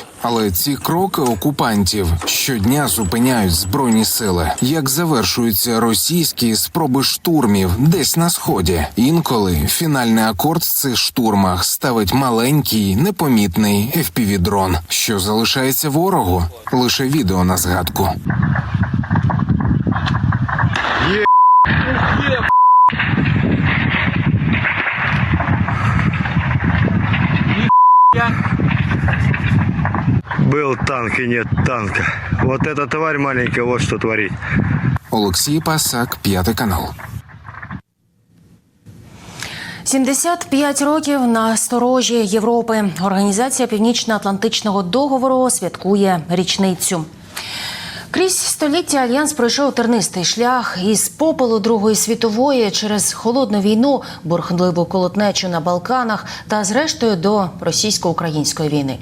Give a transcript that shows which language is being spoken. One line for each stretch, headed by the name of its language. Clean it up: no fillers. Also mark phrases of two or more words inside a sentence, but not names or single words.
Ukrainian: Але ці кроки окупантів щодня зупиняють Збройні сили. Як завершуються російські спроби штурмів десь на Сході. Інколи фінальний акорд в цих штурмах ставить маленький, непомітний FPV-дрон. Що залишається ворогу? Лише відео на згадку.
Russian: Был танк и нет танка. Вот эта тварь маленькая, вот что творит.
Ukrainian: Олексій Пасак, 5 канал. 75 років на сторожі Європи. Організація Північно-Атлантичного договору святкує річницю. Крізь століття Альянс пройшов тернистий шлях із попелу Другої світової через холодну війну, бурхливу колотнечу на Балканах та, зрештою, до російсько-української війни.